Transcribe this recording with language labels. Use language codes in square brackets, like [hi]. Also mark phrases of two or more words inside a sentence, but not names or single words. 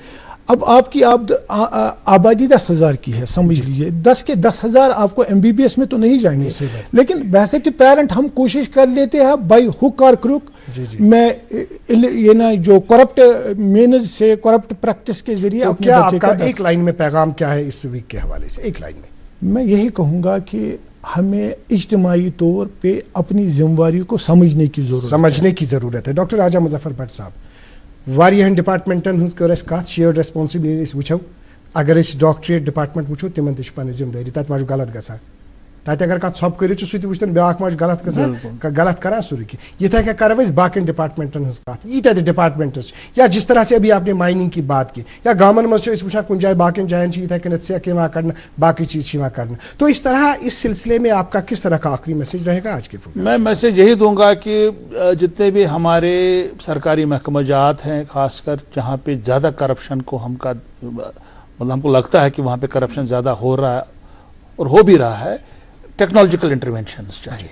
[ur] اب آپ کی آبادی 10,000 کی ہے، سمجھ لیجئے 10 کے 10,000 آپ کو MBBS میں تو نہیں جائیں گے، لیکن بحثیت پیرنٹ ہم کوشش کر لیتے ہیں [en] by hook [ur] اور کروک میں یہ نا جو [en] corrupt means [ur] سے [en] corrupt practice [ur] کے ذریعے. تو کیا آپ کا ایک لائن میں پیغام کیا ہے اس ویک کے حوالے سے؟ ایک لائن میں یہی کہوں گا کہ ہمیں اجتماعی طور پہ اپنی ذمہ داری کو سمجھنے کی ضرورت ہے. ڈاکٹر راجہ مظفر بٹ صاحب، [ks] واریاہن ڈپارٹمنٹن ہز کر اس کت [en] shared responsibility [ks] اس وچھو. اگر اس ڈاکٹریٹ ڈپارٹمنٹ وچھو تمن تہ پنن ذمہ داری، تت ما غلط گژھان، تت اگر کت ژھۄپ کٔرِتھ چھُ سُہ تہِ وٕچھتن بیٛاکھ ما غلط گژھان، غلط کران سورُے کینٛہہ. یِتھے کٔنۍ کرو أسۍ باقین ڈپارٹمنٹن ہٕنٛز کتھ، ییٖتیاہ تہِ ڈپارٹمنٹس [ur] یا جس طرح سے ابھی آپ نے مائننگ کی بات کی، [ks] یا گامن منٛز چھِ أسۍ وٕچھان کُنہِ جایہِ باقین جاین چھِ یِتھے کٔنٮ۪تھ سیٚکھ یِوان کڑنہٕ، باقٕے چیٖز چھِ یِوان کڑنہٕ. [ur] تو اس طرح اس سلسلے میں آپ کا کس طرح کا آخری میسج رہے گا آج کے پروگرام؟ میں میسج یہی دوں گا کہ جتنے بھی ہمارے سرکاری محکمہ جات ہیں، خاص کر جہاں پہ زیادہ کرپشن کو ہم کو لگتا ہے کہ وہاں پہ کرپشن زیادہ ہو رہا ہے اور ہو بھی رہا ہے، [en] technological interventions [ur] چاہیے.